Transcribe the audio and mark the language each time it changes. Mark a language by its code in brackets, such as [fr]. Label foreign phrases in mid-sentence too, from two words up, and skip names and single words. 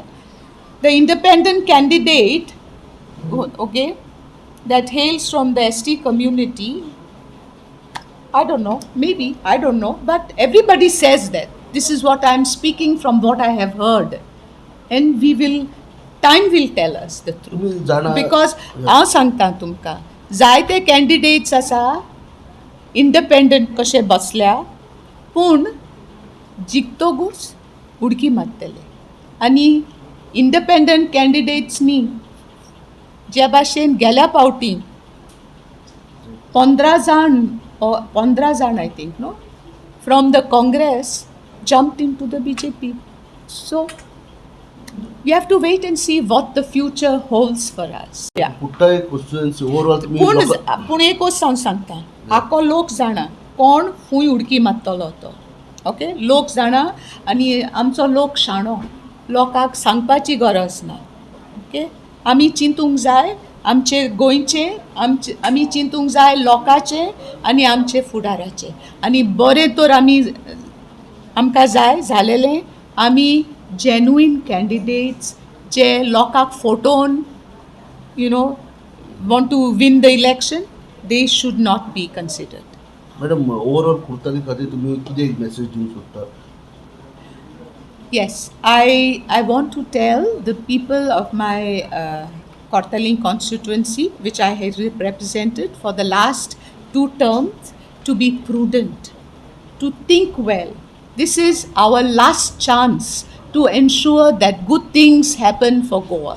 [en] The independent candidate, okay, that hails from the ST community, I don't know, maybe, I don't know, but everybody says that. This is what I am speaking from what I have heard. And time will tell us the truth. [kok] Because हांव सांगता तुमकां, जायते कॅन्डिडेट्स आसा इंडिपेंडंट कशे बसल्या, पूण जिखतोगूच उडकी मारतले. आनी इंडिपेंडंट कॅन्डिडेट्सनी ज्या भाशेन गेल्या फावटी 15 जाण [en] I think, no, from the Congress jumped into the BJP. So we have to wait and see what the future holds for us. Yeah. [kok] पूण एक वस्त हांव सांगता, आको लोक जाणा कोण खूंय उडकी मारतलो तो, ओके? लोक जाणा आनी आमचो लोक शाणो, लोकांक सांगपाची गरज ना, ओके? आमी चिंतूंक जाय आमचे गोंयचे, आमी चिंतूंक जाय लोकांचे आनी आमचे फुडाराचे. आनी बरें तर आमकां जाय जालेलें आमी जेन्युइन कॅन्डिडेट्स जे लोकांक फोटोवन [en] want to win the election, they should not be considered. [kok] मॅडम ओवरऑल कुर्ताली खातीर तुमी कितें मेसेज दिवंक सोदता? [en] Yes, I want to tell the people of my Cortalim constituency, which I have represented for the last 2 terms, to be prudent, to think well. This is our last chance to ensure that good things happen for Goa.